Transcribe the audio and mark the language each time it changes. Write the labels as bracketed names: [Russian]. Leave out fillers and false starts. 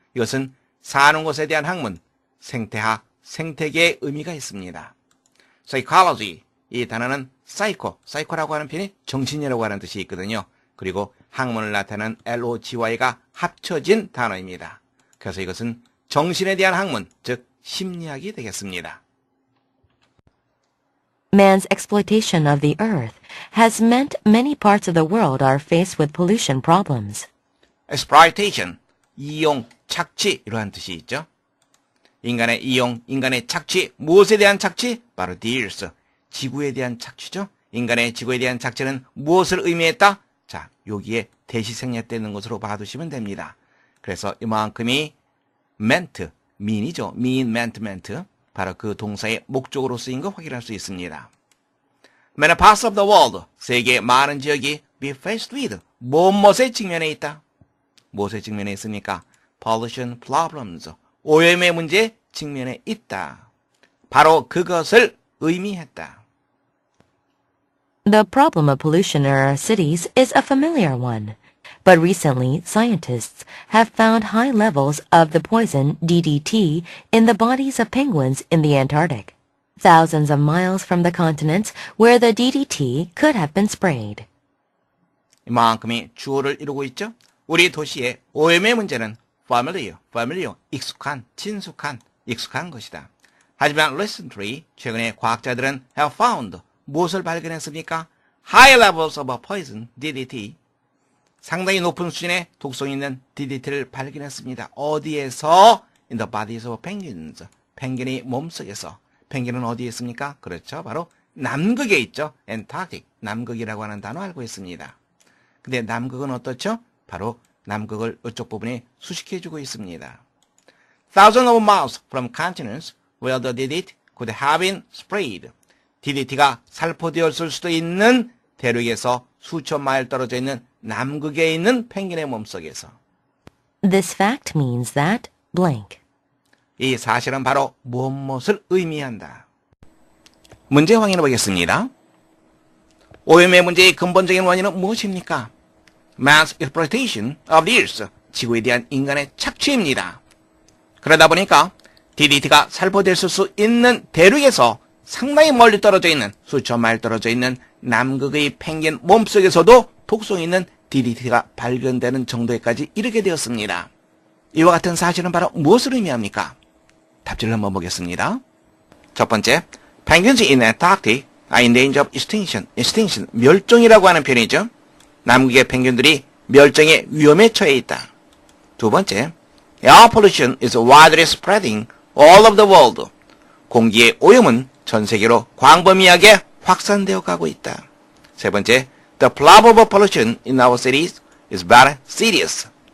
[Korean] 이것은 사는 것에 대한 학문, 생태학, 생태계의 의미가 있습니다. psychology, 이 단어는 psycho라고 하는 표현이 정신이라고 하는 뜻이 있거든요. 그리고 학문을 나타내는 LOGY가 합쳐진 단어입니다. 그래서 이것은 정신에 대한 학문, 즉 심리학이 되겠습니다. [English] Man's exploitation of the earth has meant many parts of the world are faced with pollution problems. [Korean] exploitation, 이용, 착취 이러한 뜻이 있죠. 인간의 이용, 인간의 착취, 무엇에 대한 착취? 바로 the earth, 지구에 대한 착취죠. 인간의 지구에 대한 착취는 무엇을 의미했다? 자, 여기에 대시 생략되는 것으로 봐두시면 됩니다. 그래서 이만큼이 meant, mean이죠. meant, 바로 그 동사의 목적으로 쓰인 거 확인할 수 있습니다. [English] Many parts of the world, [Korean] 세계의 많은 지역이 [English] be faced with, [Korean] 무엇에 직면해 있다? 무엇에 직면해 있습니까? [English] pollution problems, [Korean] 오염의 문제에 직면해 있다. 바로 그것을 의미했다. [English] The problem of pollution in our cities is a familiar one. But recently, scientists have found high levels of the poison DDT in the bodies of penguins in the Antarctic, thousands of miles from the continents where the DDT could have been sprayed. [Korean] 이만큼이 주어를 이루고 있죠. 우리 도시의 오염의 문제는 familiar, 익숙한, 친숙한, 익숙한 것이다. 하지만 recently, 최근에 과학자들은 [English] have found, [Korean] 무엇을 발견했습니까? [English] High levels of poison, DDT. [Korean] 상당히 높은 수준의 독성 있는 DDT를 발견했습니다. 어디에서? [English] In the bodies of penguins. [Korean] 펭귄의 몸속에서. 펭귄은 어디에 있습니까? 그렇죠. 바로 남극에 있죠. Antarctic. 남극이라고 하는 단어 알고 있습니다. 근데 남극은 어떻죠? 바로 남극을 이쪽 부분에 수식해주고 있습니다. [English] Thousands of miles from continents where the DDT could have been sprayed. [Korean] DDT가 살포되었을 수도 있는 대륙에서 수천 마일 떨어져 있는 남극에 있는 펭귄의 몸속에서. [English] This fact means that blank. [Korean] 이 사실은 바로 무엇을 의미한다. 문제 확인해 보겠습니다. 오염의 문제의 근본적인 원인은 무엇입니까? [English] Man's exploitation of the earth. [Korean] 지구에 대한 인간의 착취입니다. 그러다 보니까 DDT가 살포됐을 수 있는 대륙에서 상당히 멀리 떨어져 있는 수천 마일 떨어져 있는 남극의 펭귄 몸속에서도 독성 있는 DDT가 발견되는 정도에까지 이르게 되었습니다. 이와 같은 사실은 바로 무엇을 의미합니까? 답지를 한번 보겠습니다. 첫 번째, [English] penguins in Antarctic are in danger of extinction. [Korean] extinction, 멸종이라고 하는 표현이죠. 남극의 펭귄들이 멸종의 위험에 처해 있다. 두 번째, [English] air pollution is widely spreading all over the world. [Korean] 공기의 오염은 전 세계로 광범위하게 확산되어 가고 있다. 세 번째, [English] the problem of pollution in our cities is very serious.